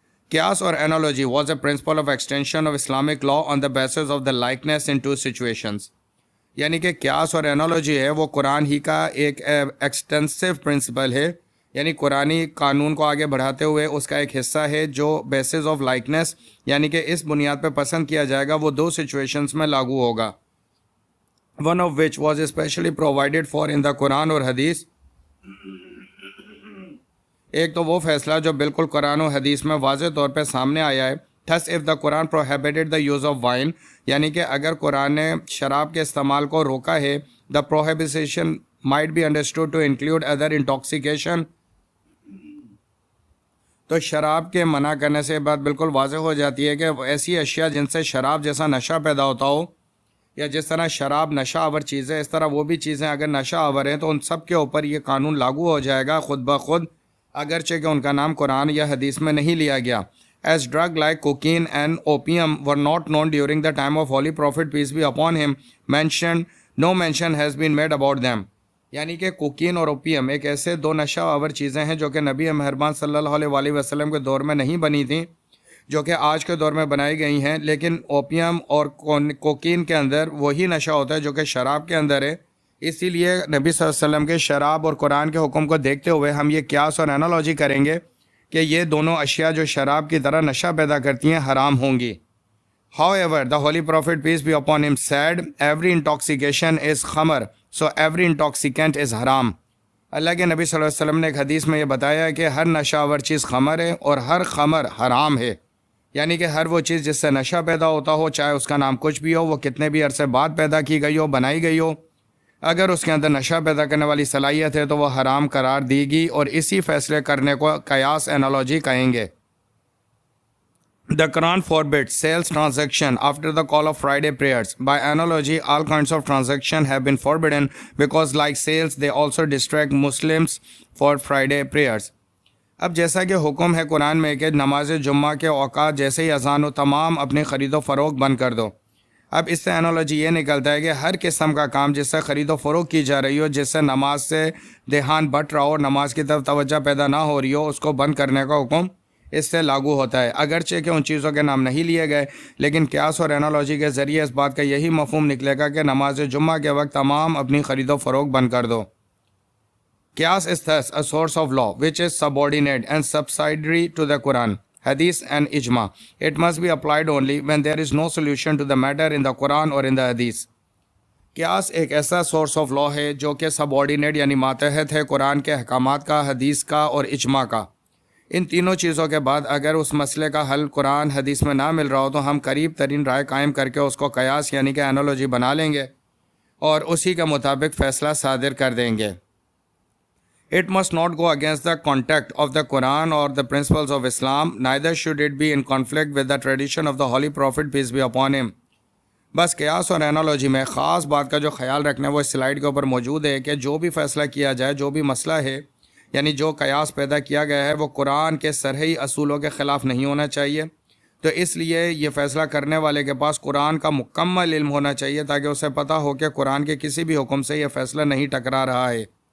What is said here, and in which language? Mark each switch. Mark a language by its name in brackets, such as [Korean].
[English] قیاس اور analogy was a principle of extension of Islamic law on the basis of the likeness in two situations. [Urdu] یعنی کہ قیاس اور انالوجی ہے وہ قرآن ہی کا ایک ایکسٹینسو پرنسپل ہے، یعنی قرآنی قانون کو آگے بڑھاتے ہوئے اس کا ایک حصہ ہے جو بیسز آف لائکنیس یعنی کہ اس بنیاد پہ پسند کیا جائے گا وہ 2 سچویشنز میں لاگو ہوگا. [English] One of which was specially provided for in the Quran or Hadith. [Urdu] ایک تو وہ فیصلہ جو بالکل قرآن و حدیث میں واضح طور پہ سامنے آیا ہے. [English] Thus if the Quran prohibited the use of wine, [Urdu] یعنی کہ اگر قرآن نے شراب کے استعمال کو روکا ہے, [English] the prohibition might be understood to include other intoxication. [Urdu] تو شراب کے منع کرنے سے یہ بات بالکل واضح ہو جاتی ہے کہ ایسی اشیاء جن سے شراب جیسا نشہ پیدا ہوتا ہو, یا جس طرح شراب نشہ آور چیز ہے اس طرح وہ بھی چیزیں اگر نشہ آور ہیں تو ان سب کے اوپر یہ قانون لاگو ہو جائے گا خود بخود, اگرچہ کہ ان کا نام قرآن یا حدیث میں نہیں لیا گیا. [English] As drug like cocaine and opium were not known during the time of Holy Prophet, peace be upon him, no mention has been made about them. [Urdu] یعنی کہ کوکین اور اوپیم ایک ایسے 2 نشہ آور چیزیں ہیں جو کہ نبی مہربان صلی اللہ علیہ وآلہ وسلم کے دور میں نہیں بنی تھیں, جو کہ آج کے دور میں بنائی گئی ہیں. لیکن اوپیم اور کوکین کے اندر وہی نشہ ہوتا ہے جو کہ شراب کے اندر ہے. اسی لیے نبی صلی اللہ علیہ وسلم کے شراب اور قرآن کے حکم کو دیکھتے ہوئے ہم یہ قیاس اور انالوجی کریں گے کہ یہ دونوں اشیاء جو شراب کی طرح نشہ پیدا کرتی ہیں حرام ہوں گی. [English] However, the Holy Prophet, peace be upon him, said, every intoxication is khamar, so every intoxicant is haram. [Urdu] اللہ کے نبی صلی اللہ علیہ وسلم نے ایک حدیث میں یہ بتایا کہ ہر نشہ آور چیز خمر ہے اور ہر خمر حرام ہے. یعنی کہ ہر وہ چیز جس سے نشہ پیدا ہوتا ہو، چاہے اس کا نام کچھ بھی ہو، وہ کتنے بھی عرصے بعد پیدا کی گئی ہو، بنائی گئی ہو، اگر اس کے اندر نشہ پیدا کرنے والی صلاحیت ہے تو وہ حرام قرار دی گی، اور اسی فیصلے کرنے کو قیاس انالوجی کہیں گے. [English] The Quran forbids sales transaction after the call of Friday prayers. By analogy, all kinds of transactions have been forbidden because like sales, they also distract Muslims for Friday prayers. [Urdu] اب جیسا کہ حکم ہے قرآن میں کہ نماز جمعہ کے اوقات جیسے ہی اذان ہو تمام اپنی خرید و فروخت بند کر دو. اب اس سے انالوجی یہ نکلتا ہے کہ ہر قسم کا کام جس سے خرید و فروخت کی جا رہی ہو، جس سے نماز سے دھیان بٹ رہا ہو اور نماز کی طرف توجہ پیدا نہ ہو رہی ہو، اس کو بند کرنے کا حکم اس سے لاگو ہوتا ہے. اگرچہ کہ ان چیزوں کے نام نہیں لیے گئے، لیکن قیاس اور انالوجی کے ذریعے اس بات کا یہی مفہوم نکلے گا کہ نماز جمعہ کے وقت تمام اپنی خرید و فروخت بند کر دو. [English] قیاس is thus a source of law which is subordinate and subsidiary to the Quran, Hadith and Ijma. It must be applied only when there is no solution to the matter in the Quran or in the Hadith. [Urdu] قیاس ایک ایسا source of law ہے جو کہ subordinate یعنی ماتحت ہے قرآن کے احکامات کا، حدیث کا اور اجماع کا. ان تینوں چیزوں کے بعد اگر اس مسئلے کا حل قرآن حدیث میں نہ مل رہا ہو تو ہم قریب ترین رائے قائم کر کے اس کو قیاس یعنی کہ انالوجی بنا لیں گے اور اسی کے مطابق فیصلہ صادر کر دیں گے. [English] It must not go against the context of the Quran or the principles of Islam, neither should it be in conflict with the tradition of the Holy Prophet, peace be upon him. [Urdu] بس قیاس اور analogy میں خاص بات کا جو خیال رکھنا ہے وہ اس سلائیڈ کے اوپر موجود ہے کہ جو بھی فیصلہ کیا جائے، جو بھی مسئلہ ہے، یعنی جو قیاس پیدا کیا گیا ہے، وہ قرآن کے سرحی اصولوں کے خلاف نہیں ہونا چاہیے. تو اس لیے یہ فیصلہ کرنے والے کے پاس قرآن کا مکمل علم ہونا چاہیے تاکہ اسے پتہ ہو کہ قرآن کے کسی بھی حکم سے یہ فیصلہ نہیں ٹکرا رہا ہے.